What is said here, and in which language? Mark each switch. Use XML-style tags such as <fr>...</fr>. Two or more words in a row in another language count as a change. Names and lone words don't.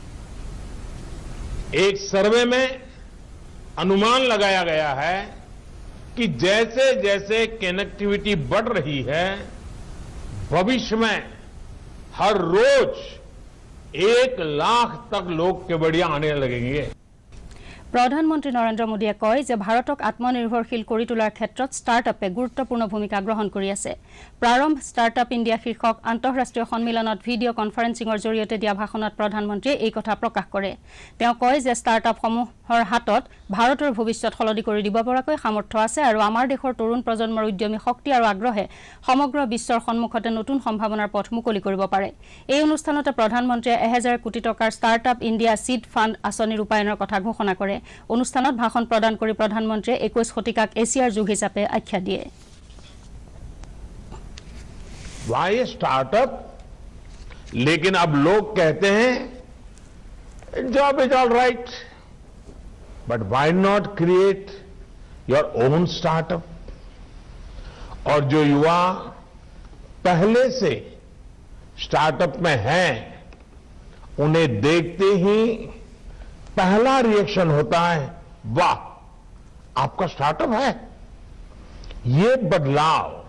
<hi>एक सर्वे में अनुमान लगाया गया है कि जैसे जैसे कनेक्टिविटी बढ़ रही है भविष्य में हर रोज 1 लाख तक लोग केवड़िया आने लगेंगे</hi> <as>প্ৰধানমন্ত্ৰী নৰেন্দ্ৰ মোদীয়ে কয় যে ভাৰতক আত্মনিৰ্ভৰশীল কৰি তোলাৰ ক্ষেত্ৰত ষ্টাৰ্টআপে গুৰুত্বপূৰ্ণ ভূমিকা গ্ৰহণ কৰি আছে প্ৰাৰম্ভ ষ্টাৰ্টআপ ইণ্ডিয়া শীৰ্ষক আন্তঃৰাষ্ট্ৰীয় সন্মিলনত ভিডিঅ' কনফাৰেন্সিঙৰ জৰিয়তে দিয়া ভাষণত প্ৰধানমন্ত্ৰীয়ে এই কথা প্ৰকাশ কৰে তেওঁ কয় যে ষ্টাৰ্টআপসমূহৰ হাতত ভাৰতৰ ভৱিষ্যত সলনি কৰি দিব পৰাকৈ সামৰ্থ্য আছে আৰু আমাৰ দেশৰ তৰুণ প্ৰজন্মৰ উদ্যমী শক্তি আৰু আগ্ৰহে সমগ্ৰ বিশ্বৰ সন্মুখতে নতুন সম্ভাৱনাৰ পথ মুকলি কৰিব পাৰে এই অনুষ্ঠানতে প্ৰধানমন্ত্ৰীয়ে 1000 কোটি টকাৰ ষ্টাৰ্টআপ ইণ্ডিয়া সিড ফাণ্ড আঁচনি ৰূপায়ণৰ কথা ঘোষণা কৰে অনুষ্ঠানত ভাষণ প্ৰদান কৰি প্ৰধানমন্ত্ৰীয়ে 21 শতিকাক এছিয়াৰ যুগ হিচাপে আখ্যা দিয়ে</as> <en>why startup</en> <hi>लेकिन अब लोग कहते हैं</hi> <en>job is all right but why not create your own startup</en> <hi>और जो युवा पहले से स्टार्टअप में हैं उन्हें देखते ही पहला रिएक्शन होता है वाह आपका स्टार्टअप है ये बदलाव</hi>